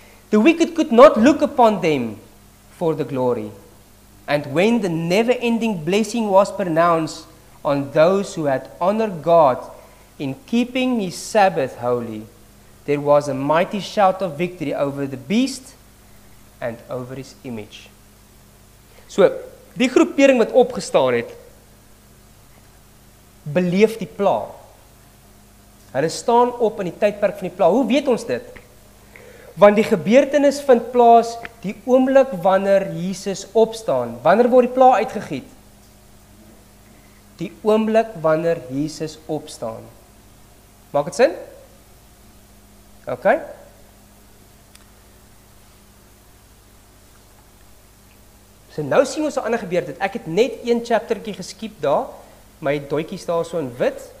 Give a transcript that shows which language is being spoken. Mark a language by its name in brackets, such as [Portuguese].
[English] The wicked could not look upon them for the glory. And when the never-ending blessing was pronounced on those who had honored God in keeping his Sabbath holy, there was a mighty shout of victory over the beast and over his image. [Afrikaans] So, die groepering wat opgestaan het, beleef die pla. Hulle staan op in die tydperk van die pla. Hoe weet ons dit? Want die gebeurtenis vind plaas die oomblik wanneer Jesus opstaan. Wanneer word die pla uitgegiet? Die oomblik wanneer Jesus opstaan. Maak dit sin? OK? So nou sien ons 'n ander gebeurtenis. Ek het net een chaptertjie geskiep daar. My doetjie staan so in wit.